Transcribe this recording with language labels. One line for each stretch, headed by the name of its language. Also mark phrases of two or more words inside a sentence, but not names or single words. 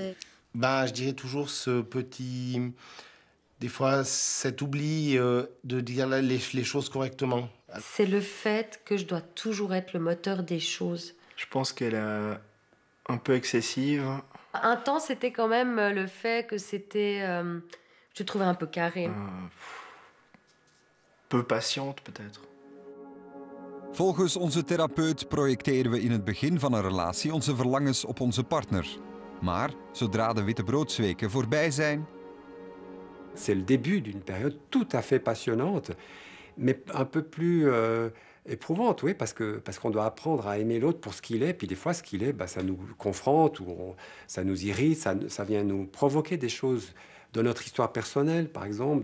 French: Ben, je dirais toujours ce petit... Des fois, cet oubli de dire les choses correctement. C'est le fait que je dois toujours être le moteur des choses. Je pense qu'elle est un peu excessive. Un temps, c'était quand même le fait que c'était... je trouvais un peu carré. Peu patiente, peut-être.
Dutch: Volgens onze therapeut projecteren we in het begin van een relatie onze verlangens op onze partner. Maar zodra de wittebroodsweken voorbij zijn...
French: C'est le début d'une période tout à fait passionnante, mais un peu plus éprouvante, oui, parce qu'on doit apprendre à aimer l'autre pour ce qu'il est. Puis des fois, ce qu'il est, ça nous confronte, ou ça nous irrite, ça vient nous provoquer des choses de notre histoire personnelle, par exemple.